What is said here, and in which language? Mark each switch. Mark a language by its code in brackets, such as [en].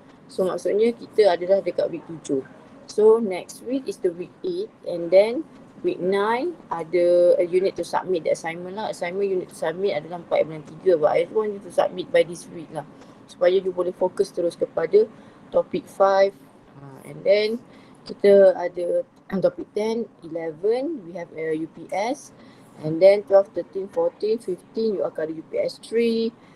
[ms] So maksudnya kita adalah dekat week 7. [en] So next week is the week 8 and then week 9 ada you need to submit the assignment lah. Assignment you need to submit [ms] adalah 4 bulan 3 [en] but I want you to submit by this week lah. [ms] Supaya you boleh fokus terus kepada topik 5. [en] And then [ms] kita ada topik [en] 10, 11 we have UPS. And then 12, 13, 14, 15 you [ms] akan ada [en] UPS 3.